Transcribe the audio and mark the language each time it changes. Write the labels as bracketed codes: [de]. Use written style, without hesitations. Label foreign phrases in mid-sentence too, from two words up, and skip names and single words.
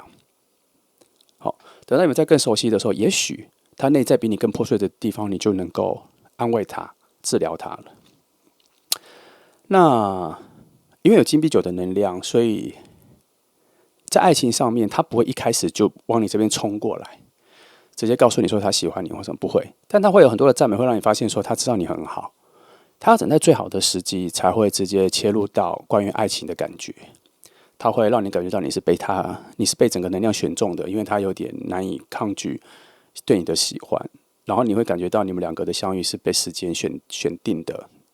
[zh] 好，等到你們在更熟悉的時候，也許他內在比你更破碎的地方，你就能夠安慰他、治療他了。那因為有金幣九的能量，所以在愛情上面，他不會一開始就往你這邊衝過來，直接告訴你說他喜歡你或什麼，不會。但他會有很多的讚美，會讓你發現說他知道你很好。他要等在最好的時機，才會直接切入到關於愛情的感覺。他會讓你感覺到你是被整個能量選中的，因為他有點難以抗拒對你的喜歡，然後你會感覺到你們兩個的相遇是被時間選定的。